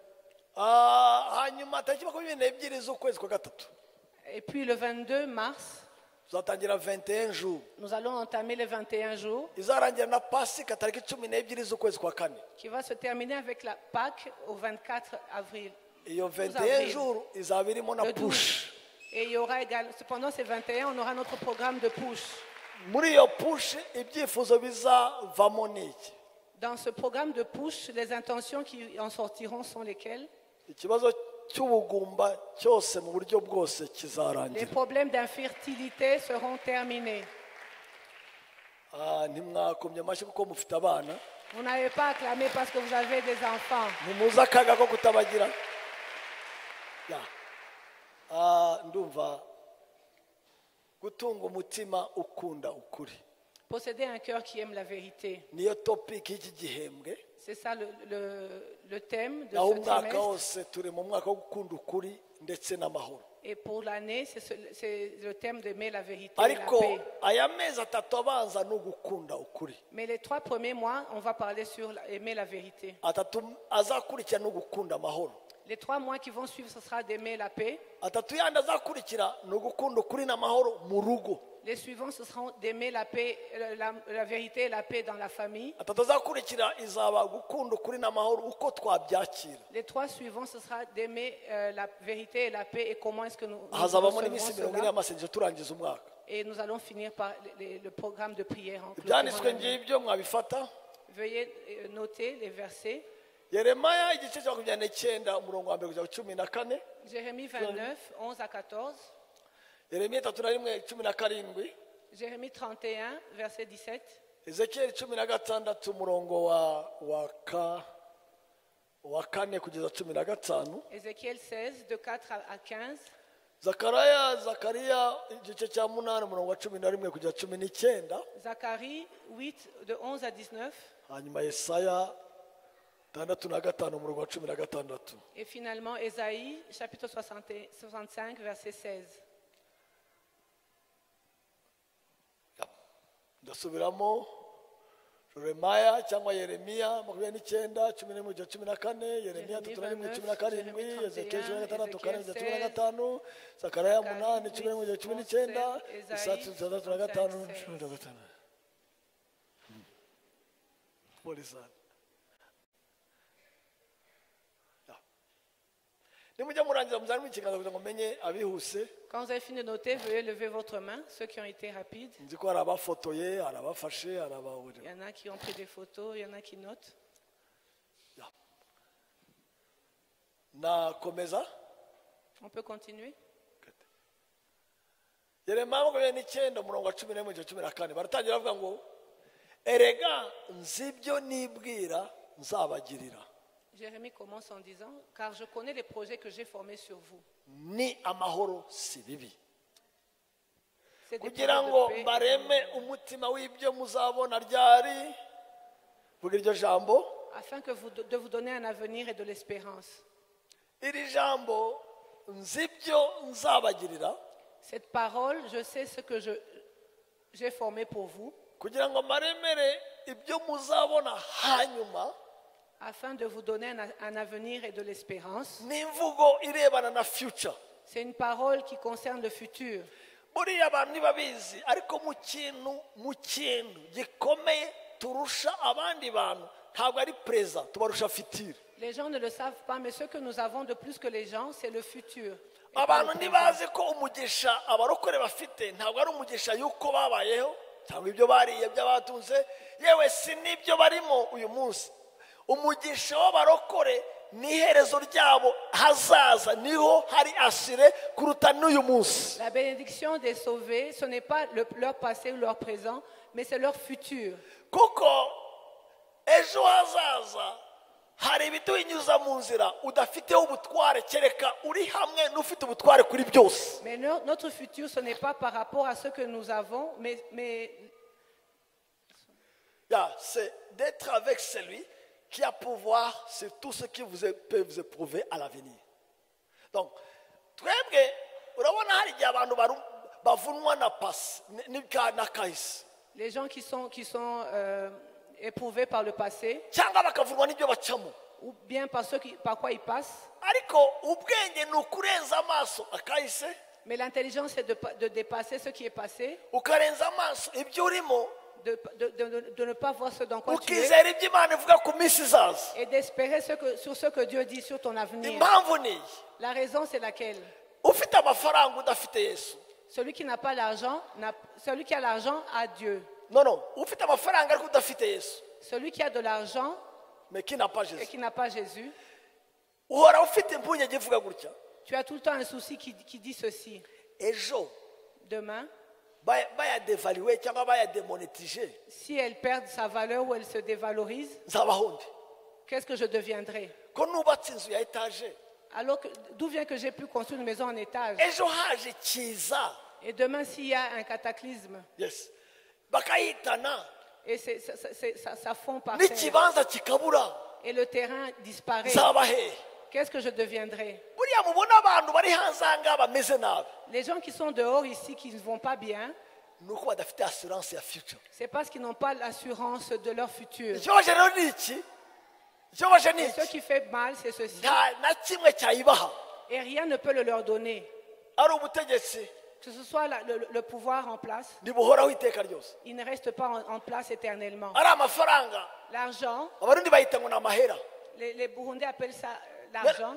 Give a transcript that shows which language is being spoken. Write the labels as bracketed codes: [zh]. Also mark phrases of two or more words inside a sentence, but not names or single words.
[rw] Hanyuma tariki 22 z'ukwezi kwa gatatu. [fr] Et puis le 22 mars, [rw] tuzatangira 21 jours. [fr] nous allons entamer les 21 jours. [rw] Izarangira na Pasika tariki 12 z'ukwezi kwa kane. [fr] Qui va se terminer avec la Pâque au 24 avril. [rw] Iyo 21 jours izaba irimo na push. [fr] Et il y aura également, pendant ces 21, on aura notre programme de push. [rw] Muri iyo push ibyifuzo bizavamo niki? [fr] Dans ce programme de push, les intentions qui en sortiront sont lesquelles? [rw] Ikibazo cy'ubugumba cyose mu buryo bwose kizarangira. [fr] Les problèmes d'infertilité seront terminés. [rw] Ntimwakomye amashyi kuko mufite abana. [fr] Vous n'avez pas acclamé parce que vous avez des enfants. [rw] Mumuze akaga ko kutabagira. Ndumva gutunga umutima ukunda ukuri. [fr] Posséder un cœur qui aime la vérité. [rw] Niyo topic y'iki gihembwe. [fr] C'est ça le thème de ce ce [rw] mwaka [fr] trimestre. [rw] wose turi mu mwaka wo gukunda ukuri ndetse n'amahoro. [fr] Et pour l'année, c'est le thème d'aimer la vérité et la [rw] Ariko [fr] paix. [rw] aya mezi atatu abanza no gukunda ukuri. [fr] Mais les 3 premiers mois, on va parler sur aimer la vérité. [rw] Atatu azakurikira no gukunda amahoro. [fr] Les 3 mois qui vont suivre, ce sera d'aimer la paix. [rw] Atatu yandi azakurikira no gukunda ukuri n'amahoro mu rugo. [fr] Les suivants, ce seront d'aimer la paix, la vérité et la paix dans la famille. [rw] Atatu azakurikira izaba gukunda ukuri n'amahoro uko twabyakira. [fr] Les 3 suivants, ce sera d'aimer la vérité et la paix et comment est-ce que nous [rw] hazabamo [fr] recevons [rw] n'iminsi 40 [fr] cela. [rw] y'amasengesho turangiza umwaka. [fr] Et nous allons finir par le programme de prière. En [rw] Ibyanditswe [fr] clôturant l'année. [rw] ngibyo mwabifata. [fr] Veuillez noter les versets. [rw] Yeremaya igice cya 29 umurongo wa 1 kugeza 14. [fr] Jérémie 29, 11 à 14. [rw] Yeremiya 3:17. [fr] Jérémie 31, verset 17. [rw] Ezekiel 16 umurongo wa 4 kugeza 15. [fr] Ézéchiel 16, de 4 à 15. [rw] Zakariya igice cya 8 umurongo wa 11 kugeza 19. [fr] Zacharie 8, de 11 à 19. [rw] Hanyuma Yesaya 6:5 umurongo wa 16. [fr] Et finalement, Ésaïe, chapitre 65, verset 16. [rw] Ndasubiramo Jeremiya cyangwa Yeremiya 29:11-14, Yeremiya 3:17, Ezekiel 16:4-15, Zakariya 8:11-19, Isaya 6:5-15. Polizana. Nimujya murangiza muzarimo ikiganza kugira ngo menye abihuse. [fr] Quand vous avez fini de noter, veuillez lever votre main, ceux qui ont été rapides. [rw] Nzi ko hari abafotoye, hari abafashe, hari abahurira. [fr] Il y en a qui ont pris des photos, il y en a qui notent. [rw] Nakomeza. [fr] On peut continuer. [rw] Yeremiya 29:14 baratangira bavuga ngo erega nzibyo nibwira nzabagirira. [fr] Jérémie commence en disant, car je connais les projets que j'ai formés sur vous. [rw] Ni amahoro si bibi. [fr] C'est des [rw] Kugira [fr] projets [rw] ngo [fr] de paix. [rw] bareme umutima w'ibyo muzabona ryari. Vuga iryo jambo. [fr] Afin de vous donner un avenir et de l'espérance. [rw] Iri jambo nzibyo nzabagirira. [fr] Cette parole, je sais ce que j'ai formé pour vous, [rw] Kugira ngo maremere ibyo muzabona hanyuma. [fr] afin de vous donner un avenir et de l'espérance. [rw] N'imvugo irebana na future. [fr] C'est une parole qui concerne le futur. [rw] Buriya abantu ntibabizi ariko mu kintu gikomeye turusha abandi bantu ntabwo ari preza tubarusha future. [fr] Les gens ne le savent pas, mais ce que nous avons de plus que les gens, c'est le futur. Et pas le [rw] Abantu [fr] présent. [rw] ntibazi ko umugisha abarokore bafite ntabwo ari umugisha yuko babayeho cyangwa ibyo bariye by'abatunze yewe si n'ibyo barimo uyu munsi. Umugisha w'abarokore ni iherezo ryabo hazaza niho hari asire kuruta n'uyu munsi. [fr] La bénédiction des sauvés, ce n'est pas leur passé ou leur présent, mais c'est leur futur. [rw] Kuko ejo hazaza hari ibiduhinyuza mu nzira udafiteho ubutware kereka uri hamwe n'ufite ubutware kuri byose. [fr] Mais notre futur, ce n'est pas par rapport à ce que nous avons, mais C'est d'être avec celui qui a pouvoir sur tout ce qui peut vous éprouver à l'avenir. Donc, [rw] twebwe urabona hari igihe abantu bavunwa na pasi na kahise [fr] les gens qui sont éprouvés par le passé, [rw] cyangwa bakavunwa n'ibyo bacamo. [fr] ou bien par quoi ils passent, [rw] Ariko ubwenge ni ukurenza amaso akahise [fr] mais l'intelligence, c'est de dépasser ce qui est passé, [rw] ukarenza amaso ibyo urimo [fr] de ne pas voir ce dans quoi tu es, [rw] ukizera ibyo Imana ivuga ku minsi izaza. [fr] et d'espérer sur ce que Dieu dit sur ton avenir. [rw] Impamvu ni iyi, [fr] La raison, c'est laquelle? [rw] ufite amafaranga udafite Yesu. [fr] Celui qui n'a pas l'argent, celui qui a l'argent a Dieu. Non, [rw] ufite amafaranga ariko udafite Yesu. [fr] Celui qui a de l'argent Mais qui n'a pas et Jésus. qui n'a pas Jésus, [rw] Uhora ufite impungenge ivuga gutya. [fr] tu as tout le temps un souci qui dit ceci. [rw] Ejo [fr] Demain, [rw] bayadevaluwe cyangwa bayademonetije [fr] si elle perd sa valeur ou elle se dévalorise, [rw] nzabaho nde? [fr] qu'est-ce que je deviendrai? [rw] Ko nubatse inzu ya etaje [fr] Alors, d'où vient que j'ai pu construire une maison en étage? [rw] ejo haje kiza, [fr] Et demain, s'il y a un cataclysme, [rw] yes, bakayitana [fr] et ça fond par terre, [rw] n'ikibanza kikabura [fr] et le terrain disparaît, [rw] nzaba hehe? [fr] qu'est-ce que je deviendrai? [rw] Buriya mubona abantu bari hanze aha ngaha bameze nabi [fr] Les gens qui sont dehors ici, qui ne vont pas bien, [rw] ni uko badafite assurance ya future. [fr] c'est parce qu'ils n'ont pas l'assurance de leur futur. [rw] Ikibabaje rero ni iki? Ikibabaje ni [fr] Et ce [rw] iki? [fr] qui fait mal, c'est ceci. [rw] Nta na kimwe cyayibaha, [fr] Et rien ne peut le leur donner. [rw] ari ubutegetsi [fr] Que ce soit le pouvoir en place, [rw] ntibuhoraho iteka ryose, [fr] il ne reste pas en place éternellement. [rw] ari amafaranga [fr] L'argent, [rw] abarundi bayita ngo ni amahera. [fr] les Burundais appellent ça l'argent.